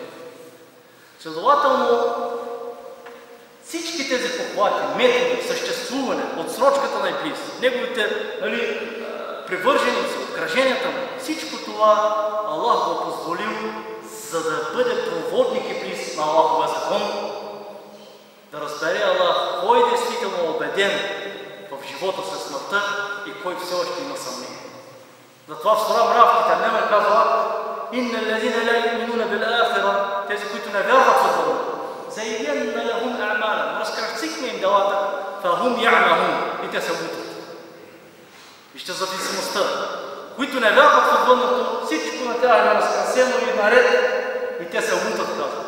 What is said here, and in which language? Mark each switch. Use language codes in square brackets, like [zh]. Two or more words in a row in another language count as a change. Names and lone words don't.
[bg] Следователно, всички тези похвати, методи, съществуване, отсрочката на Иблис, неговите привърженици, обкръженията му, всичко това Аллах го позволил, за да бъде проводник Иблис на Аллаховия закон, да разбере Аллах кой действително е убеден в живота след смъртта и кой все още има съмнение. Затова в сура Мравките Немер казва: [ar] "إن الذين لا يؤمنون بالآخرة", [bg] тези, които не вярват в бъдещето, [ar] "زينا لهم أعمالهم", [bg] разкрасихме им делата, [ar] فهم يعمهون, [bg] и те се лутат. Вижте зависимостта. Които не вярват в бъдещето, всичко на тях е разкрасено и наред, и те се лутат, казват.